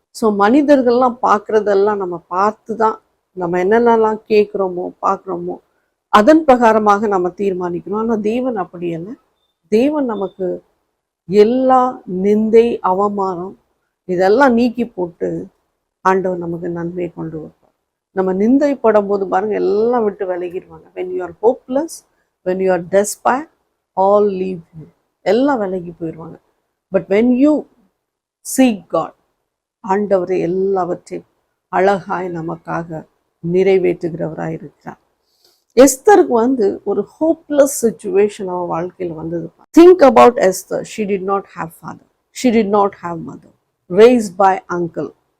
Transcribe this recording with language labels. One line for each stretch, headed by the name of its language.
Tamil: So மனிதர்கள்லாம் பார்க்குறதெல்லாம் நம்ம பார்த்து தான் நம்ம என்னென்னலாம் கேட்குறோமோ பார்க்குறோமோ அதன் பிரகாரமாக நம்ம தீர்மானிக்கணும். ஆனால் தேவன் அப்படி இல்லை. தேவன் நமக்கு எல்லா நிந்தை அவமானம் இதெல்லாம் நீக்கி போட்டு ஆண்டவர் நமக்கு நன்மையை கொண்டு வைப்பார். நம்ம நிந்தைப்படும் போது பாருங்க எல்லாம் விட்டு விலகிடுவாங்க.
English: when you are hopeless, when you are despair, all leave you.
Tamil: எல்லாம் விலகி போயிடுவாங்க.
English: but when you seek God,
Tamil: ஆண்டவரை எல்லாவற்றையும் அழகாய் நமக்காக நிறைவேற்றுகிறவராய் இருக்கிறார். எஸ்தருக்கு ஒரு ஹோப்லெஸ் சுச்சுவேஷன் அவன் வாழ்க்கையில் வந்தது.
English: Think about Esther. She did not have father, she did not have mother, raised by uncle.